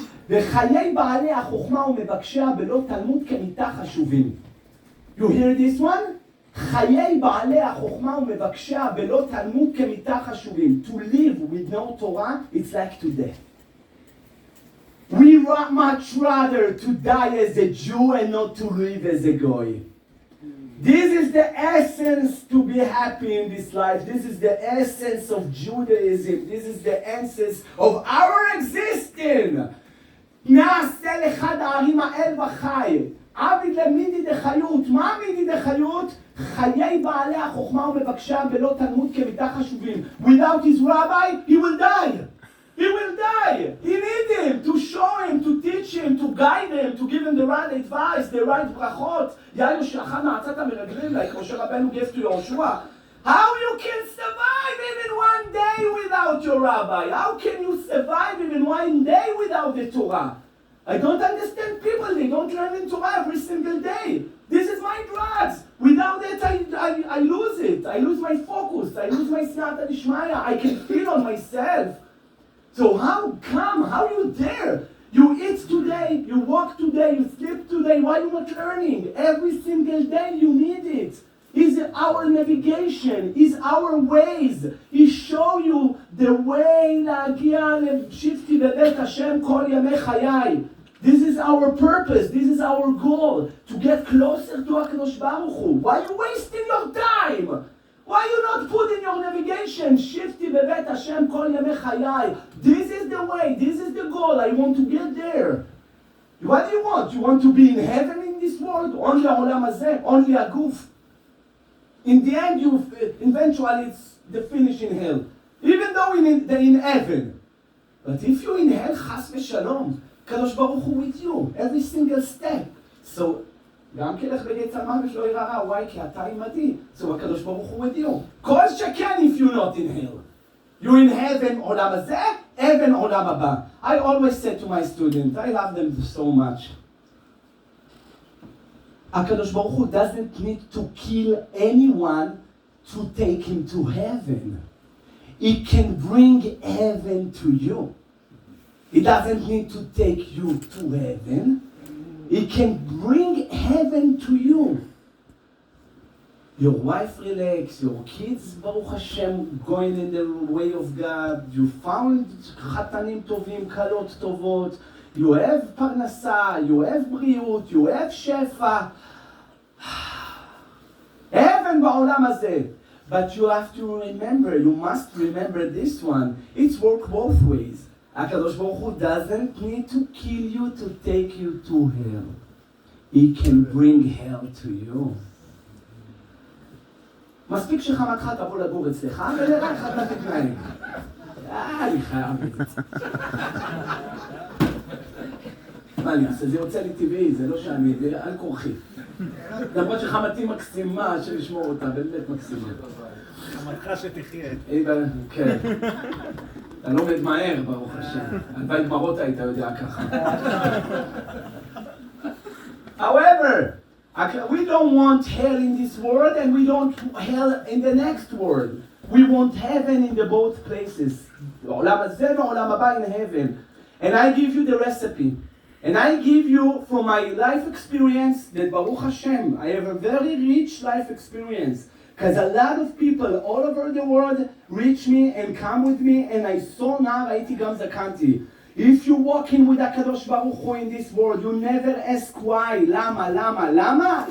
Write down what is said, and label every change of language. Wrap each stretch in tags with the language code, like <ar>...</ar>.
<he>וחיי בעלי החוכמה ומבקשיה בלא תלמוד כמיתה חשובים.</he> <en>You hear this one?</en> <he>חיי בעלי החוכמה ומבקשיה בלא תלמוד כמיתה חשובים.</he> <en>To live with no Torah, it's like to death. We much rather to die as a Jew and not to live as a Goy. This is the essence to be happy in this life. This is the essence of Judaism. This is the essence of our existence.</en> <he>נעשה לאחד הערים האל וחי. עביד למידי דחיות. מה מידי דחיות? חיי בעלי החוכמה ומבקשיה בלא תלמוד כמיתה חשובים.</he> <en>Without his rabbi, he will die. He will die. He needs him to show him, to teach him, to guide him, to give him the right advice, the right ברכות.</en> <he>יאיר שלחה מעצת המרגלים, like משה רבנו gave to Yoshua.</he> <en>How you can survive even one day without your rabbi? How can you survive even one day without the Torah? I don't understand people. They don't learn the Torah every single day. This is my drugs. Without it, I lose it. I lose my focus. I lose my siyata d'ishmaya. I can feel on myself. So how come? How you dare? You eat today, you walk today, you sleep today. Why are you not learning? Every single day you need it. Is our navigation, is our ways. He show you the way</en> <he>להגיע לשבתי בבית השם כל ימי חיי.</he> <en>This is our purpose, this is our goal, to get closer to HaKadosh Baruch Hu. Why are you wasting your time? Why you not put in your navigation,</en> <he>שבתי בבית השם כל ימי חיי?</he> <en>This is the way, this is the goal, I want to get there. What do you want? You want to be in heaven in this world? Only העולם הזה? Only הגוף? In the end, eventually it's the finish in hell. Even though they're in heaven. But if you're in hell, chas v'shalom, Kadosh Baruch Hu with you, every single step.</en> <he>So, גם כלך בגיא צלמוות לא ירא רע, why? כי אתה עמדי.</he> <en>So, הקדוש ברוך הוא with you.</en> <he>כל שכן</he> <en>if you're not in hell. You're in heaven, עולם הזה, heaven, עולם הבא. I always say to my students, I love them so much. HaKadosh Baruch Hu doesn't need to kill anyone to take him to heaven. He can bring heaven to you. He doesn't need to take you to heaven. He can bring heaven to you. Your wife relax, your kids, Baruch Hashem, going in the way of God. You found chatanim tovim, kalot tovot. You have parnasa, you have bריאות, you have shefa. Heaven ba'olam hazeh. But you have to remember, you must remember this one. It's work both ways. HaKadosh Baruch Hu doesn't need to kill you to take you to hell. He can bring hell to you.</en> <he>מספיק שחמתך תבוא לגור אצלך ונראה איך אתה תתנהג. אני חייב את זה. מה אני אעשה? זה יוצא לי טבעי, זה לא שאני, זה על כורחי. למרות שחמתי מקסימה, שנשמור אותה, באמת מקסימה. חמתך שתחיה. כן. אתה לומד מהר, ברוך השם. הלוואי גמרות היית יודע ככה.</he> <en>However, we don't want hell in this world and we don't hell in the next world. We want heaven in the both places.</en> <he>עולם הזה ועולם הבא</he> <en>in heaven. And I give you the recipe. And I give you from my life experience that Baruch Hashem, I have a very rich life experience. Because a lot of people all over the world reach me and come with me and I saw now</en> <he>ראיתי גם זקנתי.</he> <en>If you're walking with HaKadosh Baruch Hu in this world, you never ask why,</en> <he>למה, למה, למה?</he>